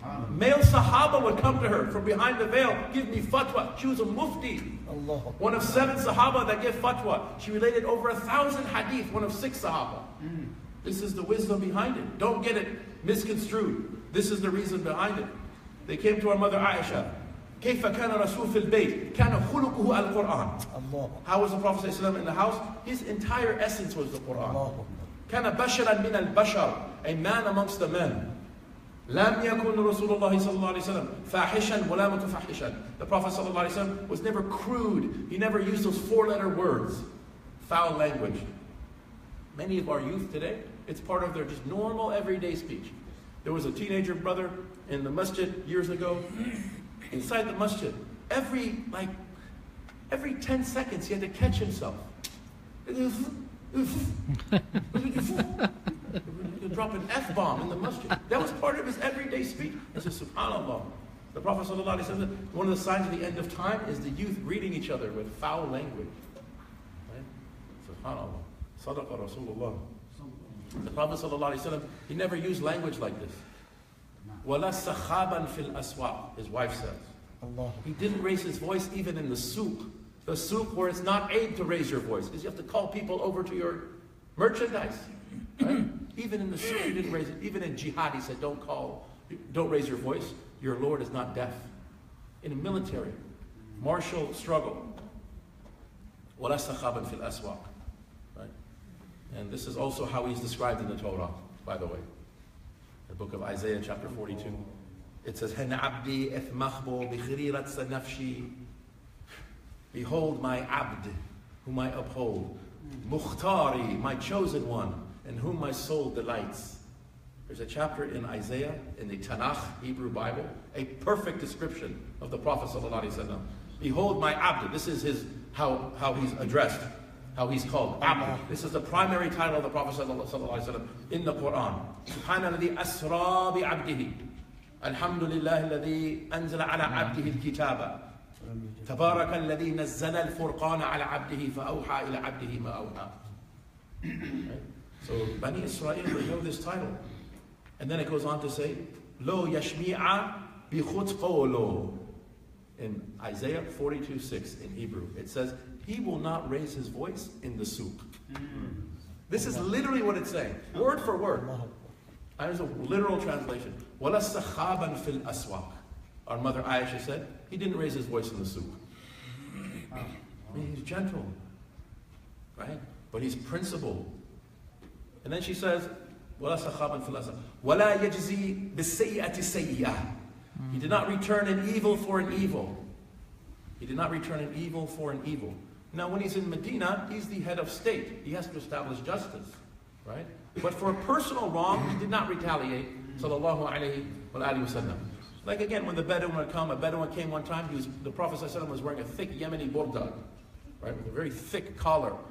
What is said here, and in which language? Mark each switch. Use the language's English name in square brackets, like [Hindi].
[English] Male Sahaba would come to her from behind the veil, give me fatwa. She was a mufti. One of 7 Sahaba that gave fatwa. She related over 1,000 hadith, one of 6 Sahaba. This is the wisdom behind it. Don't get it misconstrued. This is the reason behind it. They came to our mother Aisha. [Arabic] كيف كان رسول في البيت كان خلقه القرآن. [English] How was the Prophet ﷺ in the house? His entire essence was the Quran. [Arabic] كان بشرا من البشر, [English] a man amongst the men. [Arabic] لم يكن رسول الله صلى الله عليه وسلم فاحشا ولا متفحشا. [English] The Prophet صلى الله عليه وسلم was never crude. He never used those 4-letter words. Foul language. Many of our youth today, it's part of their just normal everyday speech. There was a teenager brother in the masjid years ago. Inside the masjid, every 10 seconds he had to catch himself. Drop an F-bomb in the masjid. That was part of his everyday speech. I said, subhanAllah. The Prophet ﷺ, one of the signs of the end of time is the youth greeting each other with foul language. Right? SubhanAllah. Sadaqa Rasulullah. The Prophet ﷺ, he never used language like this. [Arabic] وَلَا سَخَابًا فِي الْأَسْوَاقِ, [English] his wife says. Allah. He didn't raise his voice even in the souk. The souk where it's not aid to raise your voice, because you have to call people over to your merchandise. Right? Even in the souk, he didn't raise it. Even in jihad, he said, don't raise your voice. Your Lord is not deaf. In a military, martial struggle. [Arabic] وَلَا سَخَابًا فِي الْأَسْوَاقِ. Right? [English] And this is also how he's described in the Torah, by the way. The book of Isaiah, chapter 42. It says, [Hebrew] هَنْ عَبْدِي إِثْمَخْبُ بِخِرِيرَةْ سَنَفْشِي. [English] Behold my abd, whom I uphold. Mukhtari, my chosen one, in whom my soul delights. There's a chapter in Isaiah, in the Tanakh, Hebrew Bible, a perfect description of the Prophet ﷺ. Behold my abd. This is how he's addressed, how he's called. Abd. This is the primary title of the Prophet ﷺ in the Quran. [Arabic] Subhanalladhi asra bi abdihi. Alhamdulillah alladhi anzala ala abdihi al-kitaba. تبارك الذي نزل الفرقان على عبده فأوحى إلى عبده ما أوحى. [English] So Bani Israel, they know this title. And then it goes on to say, [Hebrew] Lo yashmi'a bichutz qawlo. [English] In Isaiah 42:6 in Hebrew, it says, he will not raise his voice in the souk. This is literally what it's saying, word for word. There's a literal translation. [Arabic] وَلَا سَخَابًا فِي الْأَسْوَاقِ. [English] Our mother Aisha said, he didn't raise his voice in the souk. I mean, he's gentle, right? But he's principled. And then she says, [Arabic] وَلَا سَخَابًا فِي الْأَسْوَاقِ وَلَا يَجْزِي بِالسَّيِّئَةِ سَيِّئَةً. [English] He did not return an evil for an evil. He did not return an evil for an evil. Now, when he's in Medina, he's the head of state. He has to establish justice, right? But for a personal wrong, he did not retaliate. Sallallahu alayhi wa sallam. Like again, when the Bedouin would come, a Bedouin came one time, the Prophet ﷺ was wearing a thick Yemeni burda, right, with a very thick collar.